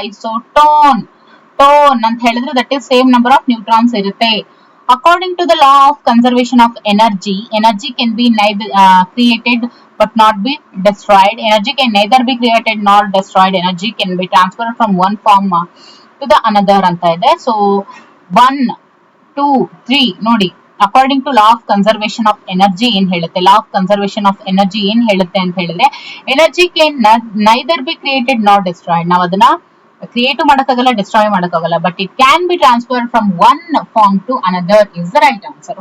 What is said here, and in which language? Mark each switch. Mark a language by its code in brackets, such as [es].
[en] isotone [kn] ಅಂತ ಹೇಳಿದ್ರೆ [en] That is same number of neutrons ಇರುತ್ತೆ. According to the law of conservation of energy, energy can be created but not be destroyed. Energy can neither be created nor destroyed. Energy can be transferred from one form to the another [kn] ಅಂತ ಇದೆ. [en] so 1 2 3 ನೋಡಿ, according to law of conservation of energy ಏನ್ ಹೇಳುತ್ತೆ, law of conservation of energy [kn] ಏನ್ ಹೇಳುತ್ತೆ ಅಂತ ಹೇಳಿದ್ರೆ, [en] Energy can neither be created not destroyed. [kn] ನಾವು ಅದನ್ನ ಕ್ರಿಯೇಟ್ ಮಾಡಕ್ಕಾಗಲ್ಲ, ಡಿಸ್ಟ್ರಾಯ್ ಮಾಡಕ್ಕಾಗಲ್ಲ, [en] But it can be transferred from one form to another is the right answer.